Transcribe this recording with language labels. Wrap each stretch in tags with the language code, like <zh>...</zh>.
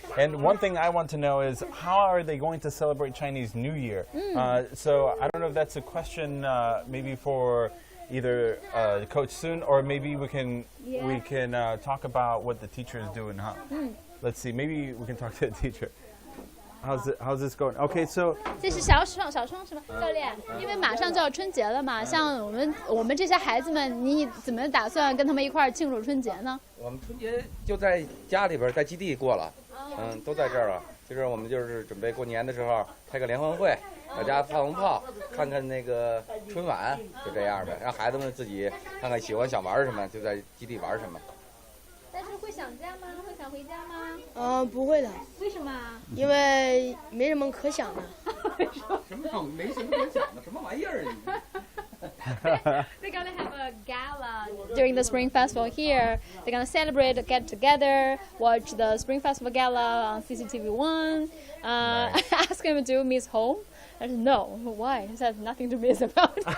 <en>And one thing I want to know is how are they going to celebrate Chinese New Year? So I don't know if that's a question maybe for either Coach Sun, or maybe we can talk about what the teacher is doing, huh? Let's see. Maybe we can talk to the teacher. How's this going? Okay, so</en> <zh>这是小双是吗？教练，因为马上就要春节了嘛，像我们这些孩子们，你怎么打算跟他们一块儿庆祝春节呢？我们春节就在家里边，在基地过了，都在这儿啊。就是我们就是准备过年的时候开个联欢会，大家放炮，看看那个春晚，就这样的，让孩子们自己看看想玩什么，就在基地玩什么。但是会想家吗？会想回家吗？不会的。为什么？因为没什么可想的。什么没什么可想的？什么玩意儿？</zh> <en>They're gonna have a gala during the Spring Festival here. They're gonna celebrate, get together, watch the Spring Festival gala on CCTV1. Ask him to miss home. I said, no, why? He said nothing to miss about.</en>